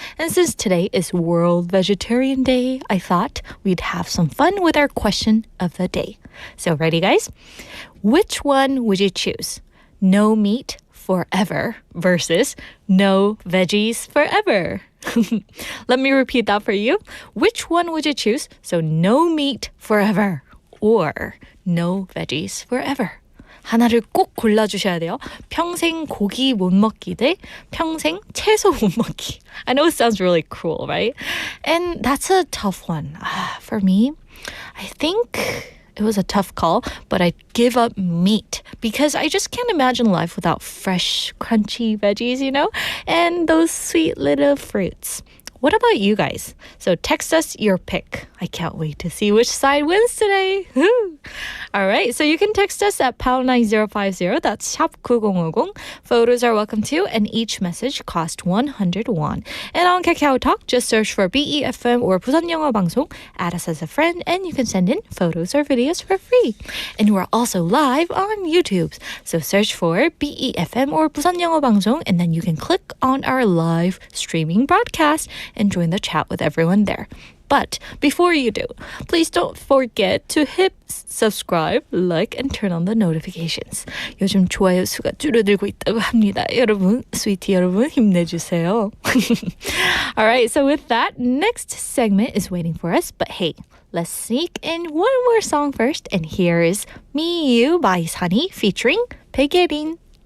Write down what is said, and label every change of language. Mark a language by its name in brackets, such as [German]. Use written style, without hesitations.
[English] And since today is World Vegetarian Day, I thought we'd have some fun with our question of the day. So ready, guys? Which one would you choose? No meat forever versus no veggies forever. Let me repeat that for you. Which one would you choose? So no meat forever or no veggies forever. [Korean] 하나를 꼭 골라주셔야 돼요. 평생 고기 못 먹기 대 평생 채소 못 먹기. [English] I know it sounds really cruel, right? And that's a tough one. For me, I think it was a tough call, but I'd give up meat because I just can't imagine life without fresh, crunchy veggies, you know, and those sweet little fruits. What about you guys? So text us your pick. I can't wait to see which side wins today. All right, so you can text us at #9050. That's 샵 9050. Photos are welcome too, and each message costs 100 won. And on Kakao Talk, just search for BEFM or 부산영어방송, add us as a friend, and you can send in photos or videos for free. And we're also live on YouTube, so search for BEFM or 부산영어방송, and then you can click on our live streaming broadcast and join the chat with everyone there. But before you do, please don't forget to hit subscribe, like, and turn on the notifications. [Korean] 요즘 좋아요 수가 줄어들고 있다고 합니다. 여러분, 스위티 여러분, 힘내주세요. [English] All right, so with that, next segment is waiting for us. But hey, let's sneak in one more song first. And here is Me You by Sunny featuring 백예린.